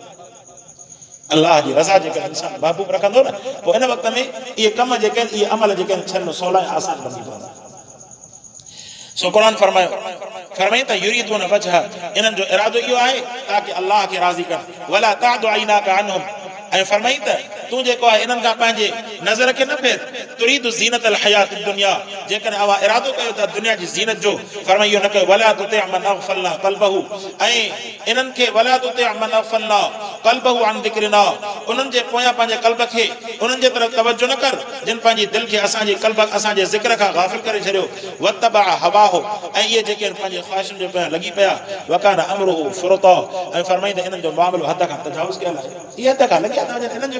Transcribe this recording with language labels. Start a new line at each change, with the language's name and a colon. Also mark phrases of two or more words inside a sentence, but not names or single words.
Sindhi: अलाह जी रज़ा जेका इंसान महबूब रखंदो न पोइ इन वक़्त में इहे कम जेके आहिनि इहे अमल जेके आहिनि छॾणु सवला ऐं आसान बणजी पवंदा सो क़ुरान फरमाई त
Arabic: يريدون وجه
Sindhi: इन्हनि जो इरादो इहो आहे ताकि अलाह खे राज़ी कर
Arabic: ولا تعد عيناك عنهم
Sindhi: ऐं फरमाई त तूं जेको आहे इन्हनि खां पंहिंजे नज़र खे न फेर
Arabic: تريد زينة الحياة الدنيا
Sindhi: जेकॾहिं अवा इरादो कयो था दुनिया जी ज़ीनत जो फरमाई इहो न कयो
Arabic: ولا تطع من أغفلنا قلبه
Sindhi: ऐं इन्हनि खे
Arabic: ولا تطع من أغفلنا قلبه عن ذكرنا
Sindhi: उन्हनि जे पोयां पंहिंजे क़ल्ब खे उन्हनि जे तरफ़ तवजो न कर जिन पंहिंजी दिलि खे असांजे क़ल्ब असांजे ज़िक्र खां गाफ़िल करे छॾियो
Arabic: واتبع هواه
Sindhi: ऐं इहे जेके पंहिंजे ख़्वाहिशुनि जे पोयां लॻी पिया
Arabic: وكان أمره فرطا
Sindhi: ऐं फरमाई त इन्हनि जो मामिलो हद खां तजावुज़ कयल आहे इहे हद खां लॻिया था वञनि इन्हनि जो